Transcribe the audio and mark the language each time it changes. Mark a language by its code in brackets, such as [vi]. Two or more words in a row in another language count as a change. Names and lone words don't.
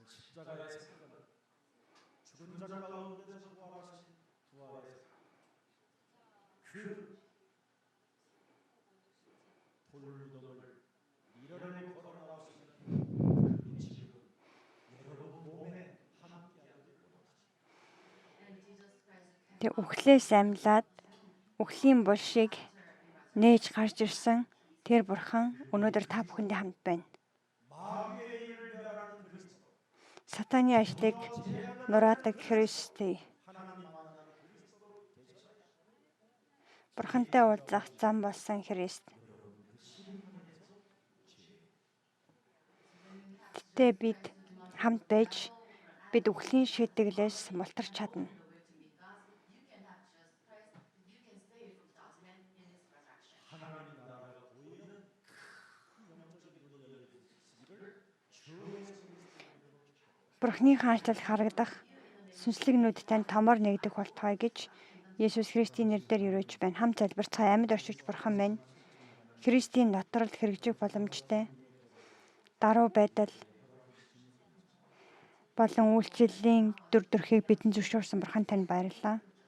[ko] 십자가의 사건, 죽은 자 가운데서 부활하신 부활의 사건, 그 돌무덤을 밀어내고 걸어 나오시는 그 지금 여러분 몸에 함께하기를 원하십니다. [en] And Jesus Christ came [mn] Тэг үхлээс амьлаад үхлийн булшийг нээж гарч ирсэн тэр бурхан өнөөдөр та бүхэндээ хамт байна. [ko] 마귀의 일을 멸하는 그리스도, [mn] Сатаны ажлыг нураадаг Христтэй. [ko] 하나님 만나는 그리스도로 되셨습니다. [mn] Бурхантай уулзах зам болсон Христ. Гэтэ бид хамт байж бид үхлийн шийтгэлээс мултарч чадна. [en] the way to meet God. You can have Jesus Christ, but you can stay from judgment in His resurrection. [ko] 하나님 나라가 보이는 큰 영적인 문이 열리시기를 주 예수 그리스도의 이름으로 축복합니다. [mn] Бурхны хаанчлал харагдах сүнслэг нүд тань томор нэгдэх болтугай гэж Есүс Христийн нэрээр юрэж байна. Хамт залбирцгаая. Амьд оршигч бурхан минь Христийн доторл хэрэгжих боломжтой даруй байдал болон үйлчлэлийн дүр төрхийг бидэнд зөвшөөрсөн бурхан тань баярлалаа.